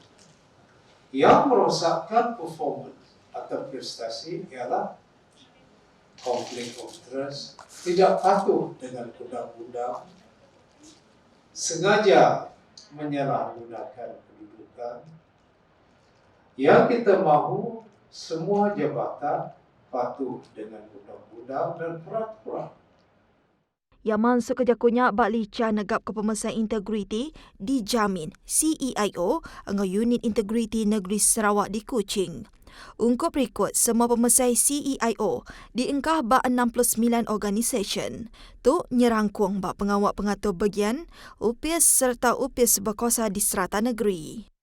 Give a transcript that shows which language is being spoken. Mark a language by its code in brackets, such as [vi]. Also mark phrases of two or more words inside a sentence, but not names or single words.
[ms] Yang merosakkan performance atau prestasi ialah konflik [en] of interest, [ms] tidak patuh dengan undang-undang, sengaja menyalahgunakan kedudukan. Yang kita mahu semua jabatan patuh dengan undang-undang dan peraturan. [iba] Yang masuk ke jakunya bak lica negap ke pemesai integriti dijamin CEIO dengan unit integriti negeri Sarawak di Kuching. Ungkup rekod semua pemesai CEIO diengkah bak 69 organisasi. Tu nyerangkung bak pengawak pengatur bagian, UPIS serta UPIS berkuasa di serata negeri.